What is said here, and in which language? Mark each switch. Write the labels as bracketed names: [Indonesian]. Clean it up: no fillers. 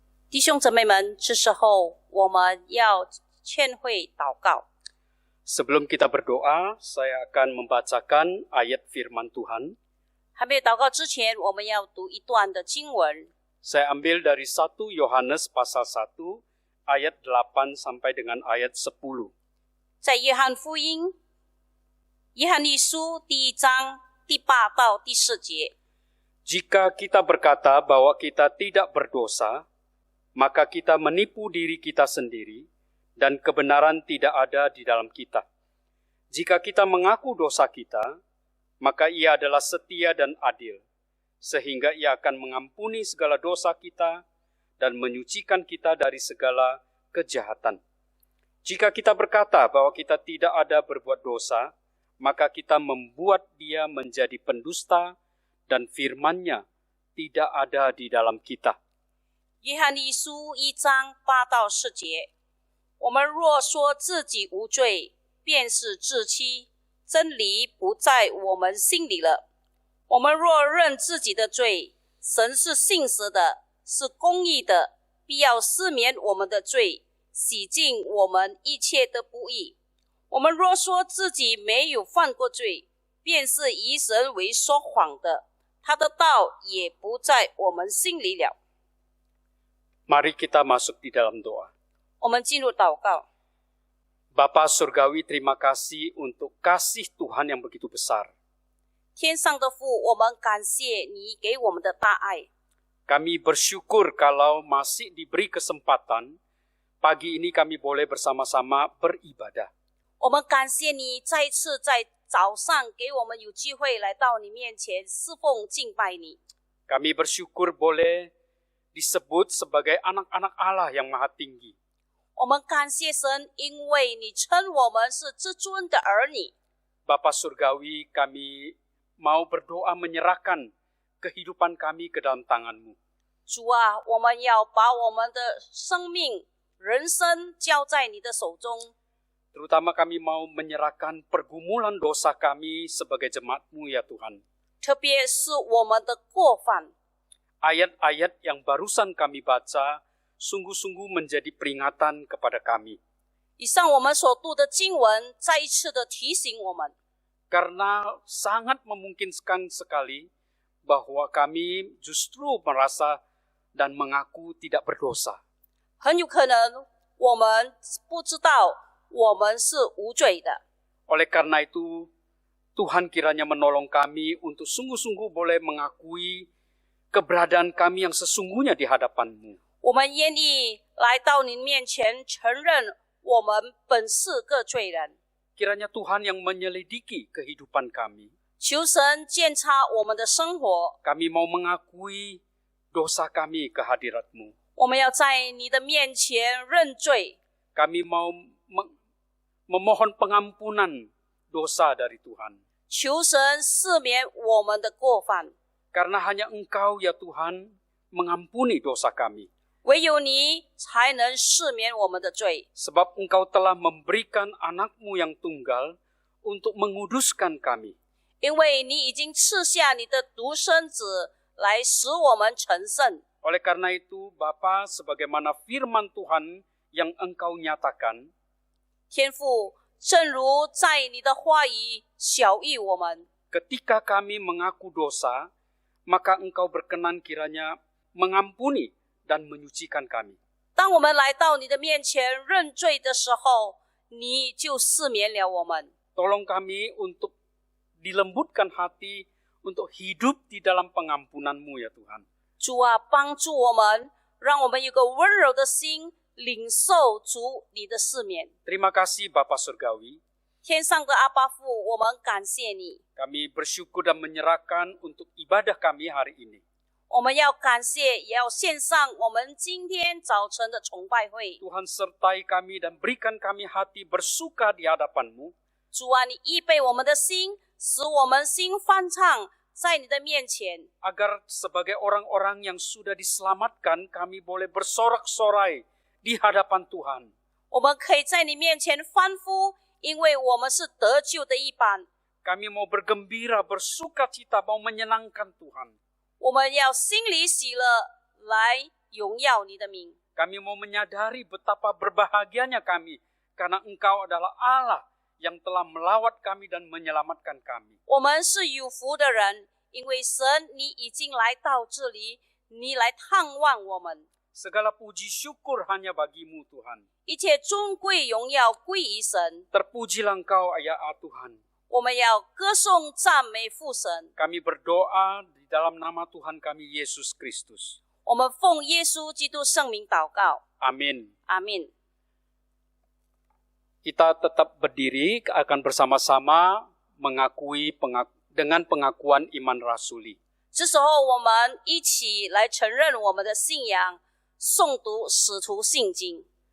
[Chinese] 弟兄姊妹们，这时候我们要劝会祷告。 [Indonesian] Sebelum kita berdoa, saya akan membacakan ayat firman Tuhan. [Chinese] 还没有祷告之前，我们要读一段的经文。 [Indonesian] Saya ambil dari 1 Yohanes pasal 1 ayat 8 sampai dengan ayat 10. [Chinese] 在约翰福音，约翰一书第1章第8到第4节。 [Indonesian] Jika kita berkata bahwa kita tidak berdosa, maka kita menipu diri kita sendiri dan kebenaran tidak ada di dalam kita. Jika kita mengaku dosa kita, maka Ia adalah setia dan adil, sehingga Ia akan mengampuni segala dosa kita dan menyucikan kita dari segala kejahatan. Jika kita berkata bahwa kita tidak ada berbuat dosa, maka kita membuat Dia menjadi pendusta dan firman-Nya tidak ada di dalam kita. [Chinese] 约翰一书1章8到4节。我们若说自己无罪，便是自欺，真理不在我们心里了。我们若认自己的罪，神是信实的，是公义的，必要赦免我们的罪，洗净我们一切的不义。我们若说自己没有犯过罪，便是以神为说谎的，他的道也不在我们心里了。 [Indonesian] Mari kita masuk di dalam doa. [Chinese] 我们进入祷告。 [Indonesian] Bapa Surgawi, terima kasih untuk kasih Tuhan yang begitu besar. [Chinese] 天上的父，我们感谢你给我们的大爱。 [Indonesian] Kami bersyukur kalau masih diberi kesempatan, pagi ini kami boleh bersama-sama beribadah. [Chinese] 我们感谢你再一次在早上给我们有机会来到你面前侍奉敬拜你。 [Indonesian] Kami bersyukur boleh disebut sebagai anak-anak Allah yang maha tinggi. [Chinese] 我们感谢神，因为你称我们是至尊的儿女。 [Indonesian] Bapa Surgawi, kami mau berdoa menyerahkan kehidupan kami ke dalam tangan-Mu. [Chinese] 主啊，我们要把我们的生命、人生交在你的手中。 [Indonesian] Terutama kami mau menyerahkan pergumulan dosa kami sebagai jemaat-Mu ya Tuhan. [Chinese] 特别是我们的过犯。 [Indonesian] Ayat-ayat yang barusan kami baca sungguh-sungguh menjadi peringatan kepada kami. [Chinese] 以上我们所读的经文，再一次的提醒我们， [Indonesian] Karena sangat memungkinkan sekali bahwa kami justru merasa dan mengaku tidak berdosa. [Chinese] 很有可能我们不知道我们是无罪的。 [Indonesian] Oleh karena itu, Tuhan kiranya menolong kami untuk sungguh-sungguh boleh mengakui keberadaan kami yang sesungguhnya di hadapan-Mu. [Chinese] 我们愿意来到您面前，承认我们本是个罪人。 [Indonesian] Kiranya Tuhan yang menyelidiki kehidupan kami. [Chinese] 求神鉴察我们的生活， [Indonesian] Kami mau mengakui dosa kami ke hadirat-Mu. [Chinese] 我们要在你的面前认罪。 [Indonesian] Kami mau memohon pengampunan dosa dari Tuhan. [Chinese] 求神赦免我们的过犯， [Indonesian] Karena hanya Engkau ya Tuhan mengampuni dosa kami. [Chinese] 唯有你才能赦免我们的罪。 [Indonesian] Sebab Engkau telah memberikan anak-Mu yang tunggal untuk menguduskan kami. [Chinese] 因为你已经赐下你的独生子来使我们成圣。 [Indonesian] Oleh karena itu, Bapa, sebagaimana firman Tuhan yang Engkau nyatakan, [Chinese] 天父，正如在你的话语晓谕我们， [Indonesian] ketika kami mengaku dosa, maka Engkau berkenan kiranya mengampuni dan menyucikan kami. [Chinese] 当我们来到你的面前认罪的时候，你就赦免了我们。 [Indonesian] Tolong kami untuk dilembutkan hati untuk hidup di dalam pengampunan-Mu ya Tuhan. [Chinese] 主啊，帮助我们，让我们有个温柔的心，领受主你的赦免。 [Indonesian] Terima kasih Bapa Surgawi. [Chinese] 天上的阿爸父，我们感谢你， [Indonesian] Kami bersyukur dan menyerahkan untuk ibadah kami hari ini. [Chinese] 我们要感谢，也要献上我们今天早晨的崇拜会。 [Indonesian] Tuhan sertai kami dan berikan kami hati bersuka di hadapan-Mu. [Chinese] 主啊，你预备我们的心，使我们心欢畅，在你的面前。 [Indonesian] Agar sebagai orang-orang yang sudah diselamatkan, kami boleh bersorak-sorai di hadapan Tuhan. [Chinese] 我们可以在你面前欢呼，因为我们是得救的一班。 [Indonesian] Kami mau bergembira, bersuka cita, mau menyenangkan Tuhan. [Chinese] 我们要心里喜乐，来荣耀你的名。 [Indonesian] Kami mau menyadari betapa berbahagianya kami, karena Engkau adalah Allah yang telah melawat kami dan menyelamatkan kami. [Chinese] 我们是有福的人，因为神你已经来到这里，你来探望我们。 [Indonesian] Segala puji syukur hanya bagi-Mu Tuhan. [Chinese] 一切尊贵荣耀归于神。 [Indonesian] Terpujilah Engkau ya Tuhan. [Chinese] 我们要歌颂赞美父神。 [Indonesian] Kami berdoa di dalam nama Tuhan kami Yesus Kristus. [Chinese] 我们奉耶稣基督圣名祷告， [Indonesian] Amin. [Chinese] 阿门。 [Indonesian] Kita tetap berdiri akan bersama-sama mengakui dengan pengakuan iman rasuli. [Chinese] 这时候，我们一起来承认我们的信仰，诵读使徒信经。